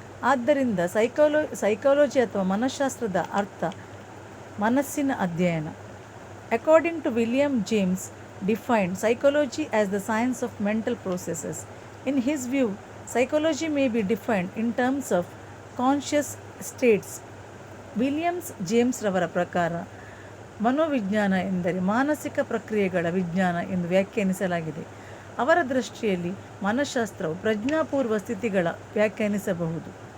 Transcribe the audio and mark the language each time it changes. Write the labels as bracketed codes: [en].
[kn] ಆದ್ದರಿಂದ ಸೈಕಾಲಜಿ ಅಥವಾ ಮನಃಶಾಸ್ತ್ರದ ಅರ್ಥ ಮನಸ್ಸಿನ ಅಧ್ಯಯನ. [en] According to William James defined psychology as the science of mental processes. In his view, psychology may be defined in terms of conscious states. [kn] Williams James ರವರ ಪ್ರಕಾರ ಮನೋವಿಜ್ಞಾನ ಎಂದರೆ ಮಾನಸಿಕ ಪ್ರಕ್ರಿಯೆಗಳ ವಿಜ್ಞಾನ ಎಂದು ವ್ಯಾಖ್ಯಾನಿಸಲಾಗಿದೆ. ಅವರ ದೃಷ್ಟಿಯಲ್ಲಿ ಮನಃಶಾಸ್ತ್ರವು ಪ್ರಜ್ಞಾಪೂರ್ವ ಸ್ಥಿತಿಗಳ ವ್ಯಾಖ್ಯಾನಿಸಬಹುದು.